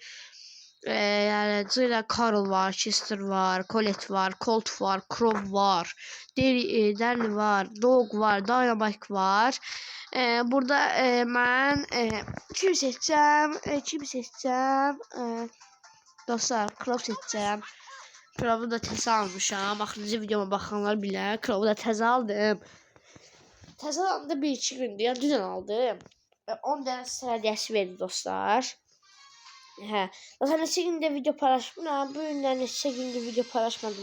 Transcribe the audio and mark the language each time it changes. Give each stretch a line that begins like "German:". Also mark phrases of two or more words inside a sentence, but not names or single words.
Turkish: Yani C ile Carl var, Chester var, Colette var, Colt var, Crow var, Darly var, Dog var, Dynamite var. Burada ben kim seçeceğim? Dostlar Crow seçeceğim.
Azerbaijani: Crow'u da tez almışam. Axırıncı videoma baxanlar bilər. Crow'u da tez aldım. Tez alanda 1-2 gündür. Yəni dünən aldım. 10 dənə sərədiyəsi verdi dostlar. Hə. Zaten neçə gündə video paylaşmıram. Bu günlər neçə gündür video paylaşmadım.